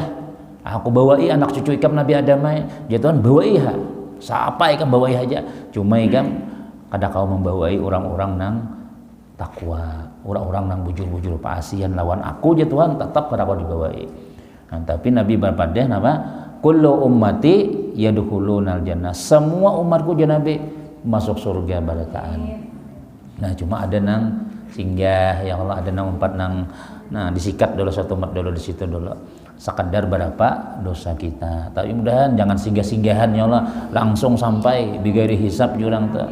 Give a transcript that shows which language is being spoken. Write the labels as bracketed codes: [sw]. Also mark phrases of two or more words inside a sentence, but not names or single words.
[bjn] Aku bawai anak cucu ikam Nabi Adam ya Tuhan bawai ha. Siapa ikam bawai aja. Cuma ikam kada kau membawai orang-orang nang takwa, orang-orang nang bujur-bujur paasian lawan aku ya Tuhan tetap kada kau dibawai. Nah, tapi Nabi berpadah nama [ar] كل أمتي يدخلون الجنة. [bjn] Semua umatku ya Nabi masuk surga barataan. Nah, cuma ada nang singgah ya Allah, ada nang empat nang nah disikat dulu satu umat dulu di situ dulu. Sekadar berapa dosa kita. Tapi mudahan jangan singgah-singgahan ya Allah, langsung sampai [ar] بغير حساب [bjn] jurang tuh.